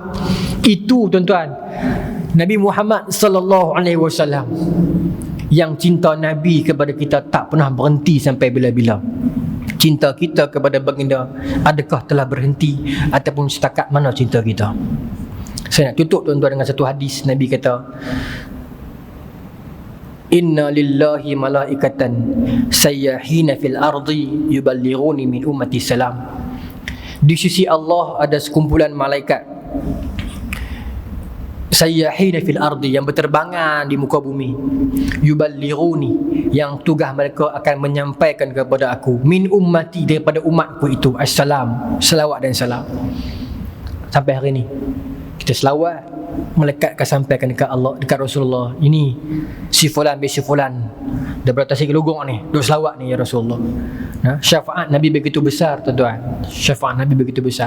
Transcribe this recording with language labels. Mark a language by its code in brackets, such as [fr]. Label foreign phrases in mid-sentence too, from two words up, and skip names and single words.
[ms] Itu tuan-tuan, Nabi Muhammad [ar] صلى الله عليه وسلم. [ms] Yang cinta Nabi kepada kita tak pernah berhenti sampai bila-bila. Cinta kita kepada baginda, adakah telah berhenti ataupun setakat mana cinta kita? Saya nak tutup tuan-tuan dengan satu hadis. Nabi kata, [ar] إن لله ملائكة سياحين في الأرض يبلغوني من أمتي سلام. [ms] Di sisi Allah ada sekumpulan malaikat [ar] سياحين في الأرض, [ms] yang berterbangan di muka bumi, yuballighuni, yang tugas mereka akan menyampaikan kepada aku, [ar] من أمتي, [ms] daripada umatku itu, assalam, selawat dan salam. Sampai hari ini kita selawat, malaikat akan sampaikan dekat Allah, dekat Rasulullah, ini si fulan bin si fulan daripada Tasik Lugong ni, duk selawat ni [ar] يا رسول الله. [ms] Syafaat Nabi begitu besar tuan-tuan, syafaat Nabi begitu besar.